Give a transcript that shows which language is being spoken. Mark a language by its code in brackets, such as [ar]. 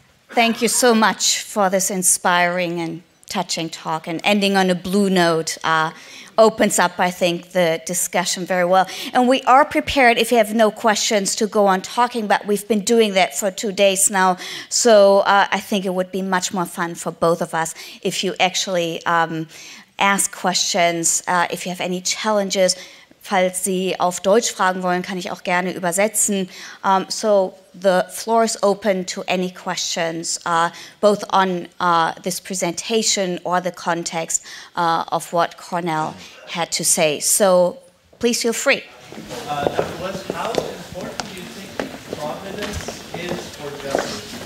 [en] Thank you so much for this inspiring and touching talk, and ending on a blue note opens up, I think, the discussion very well. And we are prepared, if you have no questions, to go on talking, but we've been doing that for 2 days now, so I think it would be much more fun for both of us if you actually ask questions, if you have any challenges. [de] Falls Sie auf Deutsch fragen wollen, kann ich auch gerne übersetzen. [en] So the floor is open to any questions, both on this presentation or the context of what Cornel had to say. So please feel free. Dr. West, how important do you think providence is for justice?